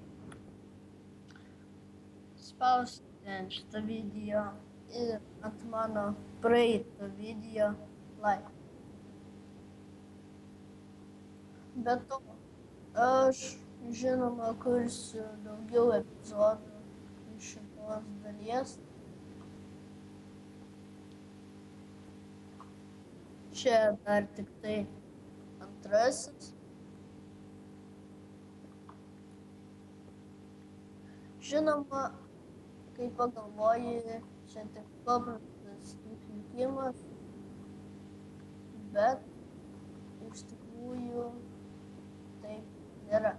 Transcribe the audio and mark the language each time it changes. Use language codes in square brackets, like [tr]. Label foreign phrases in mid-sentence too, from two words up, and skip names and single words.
[lt] spauskite ant šitą video ir ant mano praeito video like. Be to, aš žinoma kursiu daugiau epizodų iš šitos dalies. Čia dar tik tai antrasis. Žinoma, kai pagalvoji, čia tik paprastas išlikimas, bet iš tikrųjų taip nėra.